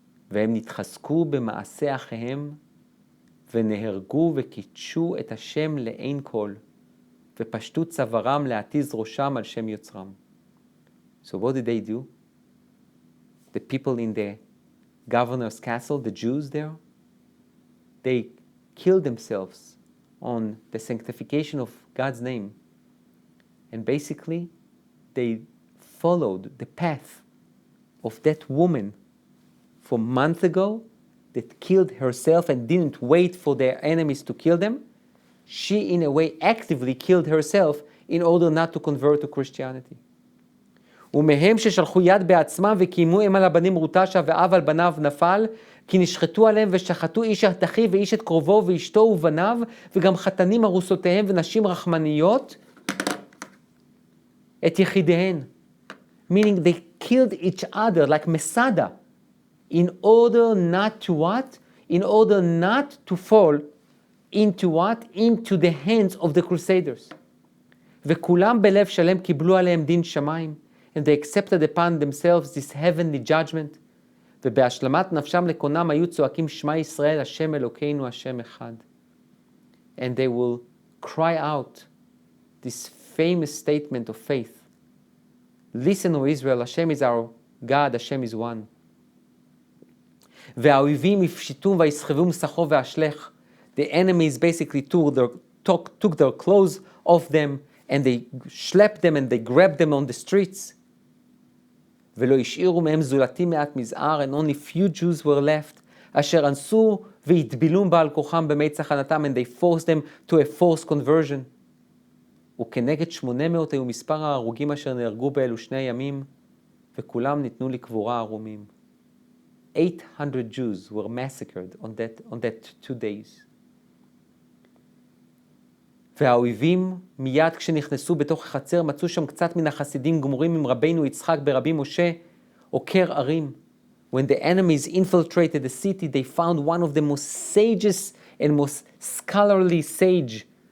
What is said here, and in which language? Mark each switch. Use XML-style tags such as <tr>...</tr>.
<he>והם נתחזקו במעשה אחיהם, ונהרגו וקידשו את השם לעין כל, ופשטו צווארם להתיז ראשם על שם יוצרם.</he> <en>So what did they do? The people in the governor's castle, the Jews there, they killed themselves on the sanctification of God's name. And basically, they followed the path of that woman from months ago that killed herself and didn't wait for their enemies to kill them. She, in a way, actively killed herself in order not to convert to Christianity.</en> <he>ומהם ששלחו יד בעצמם וקיימו אם על הבנים רוטשה ואב על בניו נפל, כי נשחטו עליהם ושחטו איש את אחיו ואיש את קרובו ואשתו ובניו, וגם חתנים ארוסותיהם ונשים רחמניות, את יחידיהן.</he> <en>Meaning they killed each other like Masada, in order not to what? In order not to fall into what? Into the hands of the Crusaders.</en> <he>וכולם בלב שלם קיבלו עליהם דין שמיים,</he> <en>and they accepted upon themselves this heavenly judgment.</en> <he>ובהשלמת נפשם לקונם היו צועקים שמע ישראל, השם אלוקינו, השם אחד.</he> <en>And they will cry out this famous statement of faith. Listen, O Israel, Hashem is our God, Hashem is one.</en> <he>והאויבים יפשיטום ויסחבו מסכו והשלך.</he> <en>The enemies basically took their clothes off them, and they slapped them and they grabbed them on the streets.</en> <he>ולא השאירו מהם זולתי מעט מזער,</he> <en>and only few Jews were left,</en> <he>אשר אנסו והטבילום בעל כוחם במי צחנתם,</he> <en>and they forced them to a forced conversion.</en> <he>וכנגד 800 היו מספר ההרוגים אשר נהרגו באלו שני ימים, וכולם ניתנו לקבורה ערומים.</he> <en>800 Jews were massacred on that 2 days.</en> <he>והאויבים מיד כשנכנסו בתוך החצר מצאו שם קצת מן החסידים גמורים עם רבינו יצחק ברבי משה עוקר ערים.</he> <en>When the enemies infiltrated the city, they found one of the most sages and most scholarly sage.</en>